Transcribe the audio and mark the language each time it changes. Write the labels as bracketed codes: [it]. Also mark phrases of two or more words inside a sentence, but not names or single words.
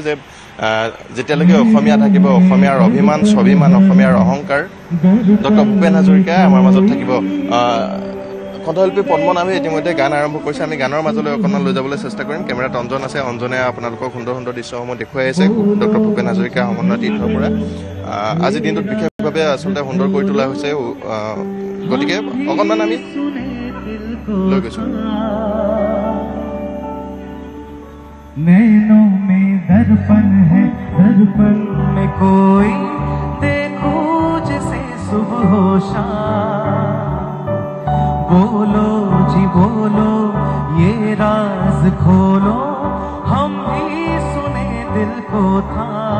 [as] যে যেতিয়ালৈকে অসমীয়া থাকিব অসমীয়াৰ অভিমান স্বাভিমান অসমীয়াৰ অহংকাৰ ডক্টৰ ভূপেন হাজৰিকা আমাৰ মাজত থাকিব কণ্ঠশিল্পী পদ্মনাভে ইতিমধ্যে গান আৰম্ভ কৰিছে আমি গানৰ মাজলৈ অকণমান লৈ যাবলৈ চেষ্টা কৰিম কেমেৰাত অঞ্জন আছে অঞ্জনে আপোনালোকক সুন্দৰ সুন্দৰ দৃশ্যসমূহ দেখুৱাই আছে ডক্টৰ ভূপেন হাজৰিকা সমন্বয় তীৰ্থৰ পৰা আজিৰ দিনটোত বিশেষভাৱে আচলতে সুন্দৰ কৰি তোলা হৈছে গতিকে অকণমান আমি লৈ গৈছোঁ [hi] नैनों में दर्पण है दर्पण में कोई देखो जैसे सुबह हो शाम बोलो जी बोलो ये राज खोलो हम भी सुने दिल को था